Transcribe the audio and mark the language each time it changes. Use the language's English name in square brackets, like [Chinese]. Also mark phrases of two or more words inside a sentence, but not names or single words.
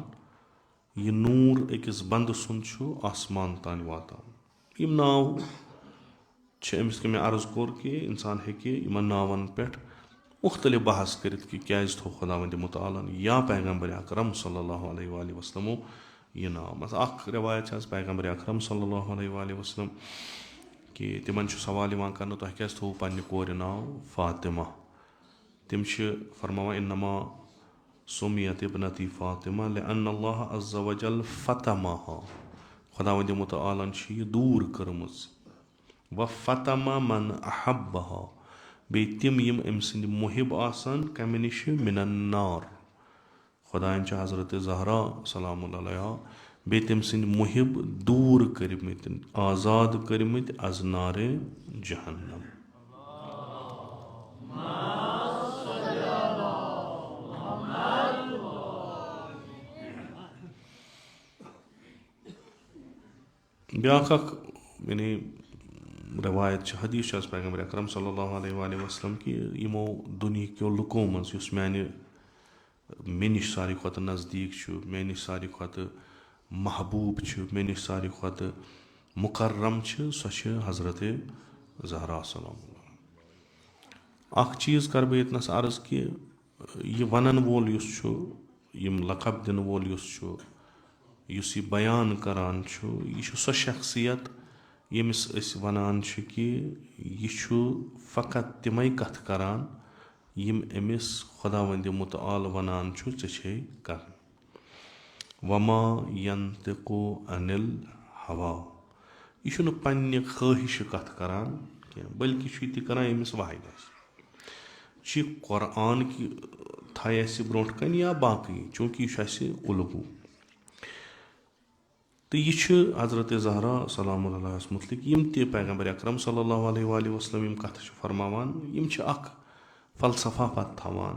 [Kashmiri] یہِ نوٗر أکِس بنٛدٕ سُنٛد چھُ آسمان تانۍ واتان. یِم ناو چھِ أمِس کہِ مےٚ عرض کوٚر کہِ انسان ہیٚکہِ یِمن ناون پٮ۪ٹھ مختلف بحث کٔرِتھ کہِ کیٛازِ تھوٚو خۄداوندِ مُتعالن یا پیغمبرِ اکرم [Arabic] صلی اللہ علیہ وآلہ وسلمو [Kashmiri] یہِ ناو. مطلب اکھ رٮ۪وایت چھِ حظ پیغمبرِ اکرم [Arabic] صلی اللہ علیہ وآلہ وسلم [Kashmiri] کہِ تِمن چھُ سوال یِوان کرنہٕ تۄہہِ کیٛازِ تھوٚوُ پننہِ کورِ ناو فاطمہ. تِم چھِ فرماوان [Arabic] انما سُمیت ابنتی فاطمہ لأن اللہ عز وجل فتمہا, [Kashmiri] خۄداوندِ مُتعالن چھِ یہِ دوٗر کٔرمٕژ. [Arabic] وفتمہ من احبہا, [Kashmiri] بیٚیہِ تِم یِم أمۍ سٕنٛدِ محب آسن کمہِ نِش [Arabic] من النار. [Kashmiri] خۄدایَن چھِ حضرت زہرا [Arabic] سلام اللہ علیہ [Kashmiri] بیٚیہِ تٔمۍ سٕنٛدۍ محب دوٗر کٔرمٕتۍ, آزاد کٔرمٕتۍ از نارِ جہنم. بیٛاکھ اکھ یعنی رٮ۪وایت چھِ, حدیٖث چھِ حظ پیغمبرِ اکرم صلی [Arabic] اللہ علیہ وآلہ وسلم [Kashmiri] کہِ یِمو دُنہِکیو لُکو منٛز یُس مےٚ نِش ساروی کھۄتہٕ نزدیٖک چھُ, مےٚ نِش ساروی کھۄتہٕ محبوٗب چھُ, مےٚ نِش ساروی کھۄتہٕ مُقرم چھِ, سۄ چھِ حضرت زہرا [Arabic] سلام اللہ. [Kashmiri] اکھ چیٖز کرٕ بہٕ ییٚتنس عرض کہِ یہِ ونن وول یُس چھُ, یِم لقب دِنہٕ وول یُس چھُ, یُس یہِ بیان کران چھُ, یہِ چھُ سۄ شخصیت ییٚمِس أسۍ ونان چھِ کہِ یہِ چھُ فقط تِمے کتھٕ کران یِم أمِس خۄداوندِ مُتعال ونان چھُ ژےٚ چھے کرٕنۍ. [Arabic] وما ینطق عن الہوا, [Kashmiri] یہِ چھُنہٕ پننہِ خٲہِشہِ کتھ کران کینٛہہ بٔلکہِ چھُ یہِ تہِ کران ییٚمِس وحی آسہِ. چھِ قۄرآن کہِ تھایہِ اسہِ برونٛٹھ کَنہِ یا باقٕے, چوٗنٛکہِ یہِ چھُ اسہِ اُلگوٗ. تہٕ یہِ چھُ حضرت زہرا [Arabic] سلام اللہ علیہس [Kashmiri] متعلق یِم تہِ پیغمبرِ اکرم [Arabic] صلی اللہ علیہ وآلہ وسلم [Kashmiri] یِم کتھٕ چھِ فرماوان, یِم چھِ اکھ فلسفہ پتہٕ تھاوان.